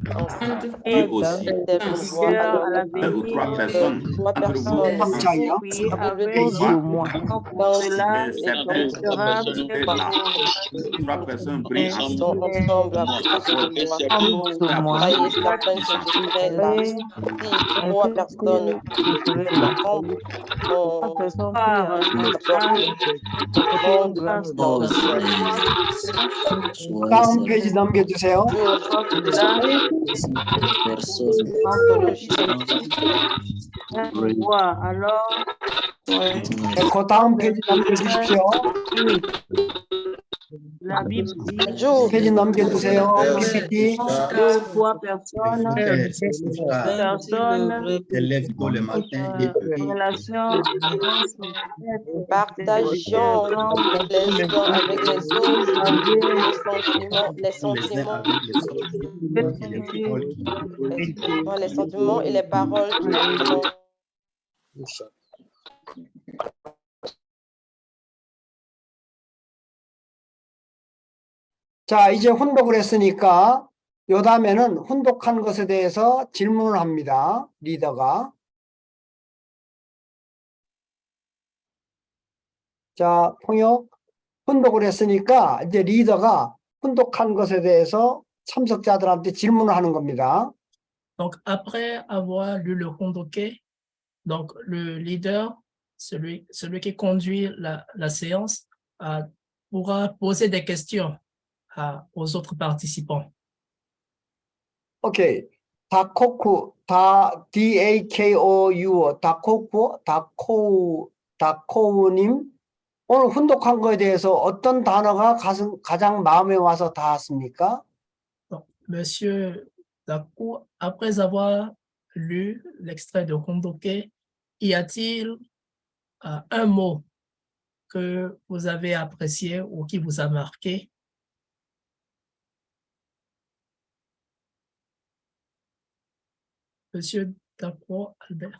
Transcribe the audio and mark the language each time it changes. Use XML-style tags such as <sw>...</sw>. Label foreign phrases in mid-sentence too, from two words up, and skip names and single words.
<fr>Et aussi, deux ou trois personnes. Trois personnes prient ensemble à trois personnes</fr> <ko>다음 페이지 넘겨주세요. 그 다음 페이지 넘겨주십시오.</ko> <fr>La Bible dit</fr> <ko>페이지 넘겨주세요. PPT.</ko> <fr>trois personnes, Lève-toi le matin et prie. relation, partageons les uns avec les autres, les sentiments et les paroles qui nous</fr> <ko>자, 이제 혼독을 했으니까 요 다음에는 혼독한 것에 대해서 질문을 합니다. 리더가. 자, 통역. 혼독을 했으니까 이제 리더가 혼독한 것에 대해서 참석자들한테 질문을 하는 겁니다.</ko> <fr>Donc, après avoir lu le convoqué, donc le leader, celui qui conduit la séance, pourra poser des questions aux autres participants.</fr> <ko>오케이. DAKOU, 다코우님, 오늘 혼독한 거에 대해서 어떤 단어가 가장 마음에 와서 닿았습니까?</ko> <fr>Donc, Monsieur Dakou, après avoir lu l'extrait de convoqué, y a-t-il un mot que vous avez apprécié ou qui vous a marqué? Monsieur Dakou Albert.</fr>